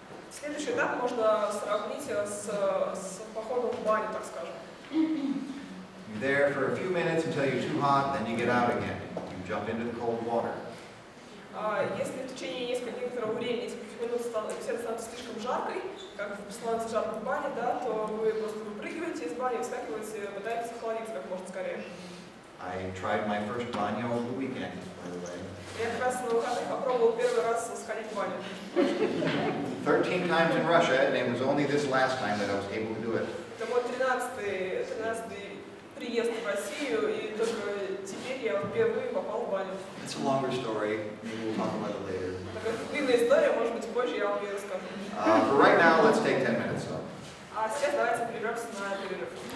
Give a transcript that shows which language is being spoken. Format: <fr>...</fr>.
<ru>Следующий этап можно сравнить с походом в баню, так скажем.</ru> <en>You're there for a few minutes until you're too hot, then you get out again. You jump into the cold water.</en> <ru>Если в течение некоторого времени, нескольких минут беседа становится слишком жаркой, как становится жарко в бане, да, то вы просто выпрыгиваете из бани, вскакиваете, пытаетесь охладиться как можно скорее.</ru> <en>I tried my first banyo over the weekend, by the way.</en> <ru>Я как раз на выходных попробовал первый раз сходить в баню.</ru> <en>13 times in Russia, and it was only this last time that I was able to do it.</en> <ru>Это мой 13-й приезд в Россию, и только теперь я впервые попал в баню.</ru> <en>It's a longer story. Maybe we'll talk about it later.</en> <ru>Такая длинная история, может быть, позже я вам ее расскажу.</ru> <en>For right now, let's take 10 minutes though.</en> <ru>А сейчас давайте прервемся на перерыв.</ru>